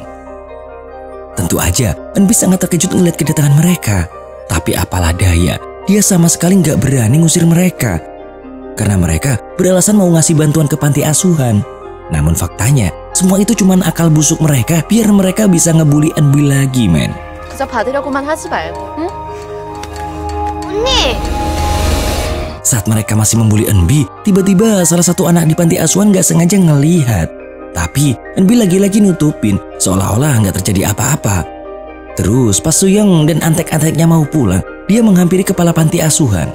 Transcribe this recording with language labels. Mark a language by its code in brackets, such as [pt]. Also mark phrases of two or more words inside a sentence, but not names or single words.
[id] Tentu aja, Eun-bi sangat terkejut melihat kedatangan mereka. Tapi apalah daya, dia sama sekali nggak berani ngusir mereka. Karena mereka beralasan mau ngasih bantuan ke panti asuhan. Namun faktanya, semua itu cuma akal busuk mereka biar mereka bisa ngebully Eun-bi lagi, men. [ko] 그저 받으려고만 하지 말고, 응? 언니! [id] Saat mereka masih membuli Eun-bi, tiba-tiba salah satu anak di panti asuhan nggak sengaja ngelihat. Tapi Eun-bi lagi-lagi nutupin, seolah-olah nggak terjadi apa-apa. Terus pas So-young dan antek-anteknya mau pulang, dia menghampiri kepala panti asuhan.